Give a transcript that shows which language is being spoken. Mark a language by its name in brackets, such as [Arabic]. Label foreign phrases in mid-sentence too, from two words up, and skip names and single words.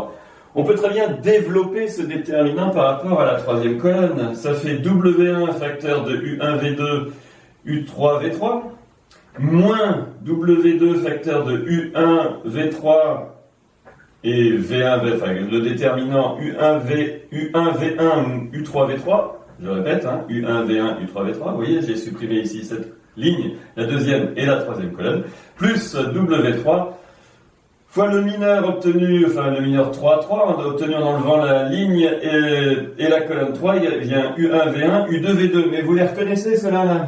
[French] On peut très bien développer ce déterminant par rapport à la troisième colonne. Ça fait W1 facteur de U1, V2, U3, V3, moins W2 facteur de U1, V3 et V1, V, enfin le déterminant U1, V1, U3, V3. Je répète, U1, V1, U3, V3, vous voyez, j'ai supprimé ici cette ligne, la deuxième et la troisième colonne, plus W3, fois le mineur obtenu, enfin le mineur 3, 3, on a obtenu en enlevant la ligne et la colonne 3, il vient U1, V1, U2, V2, mais vous les reconnaissez cela là?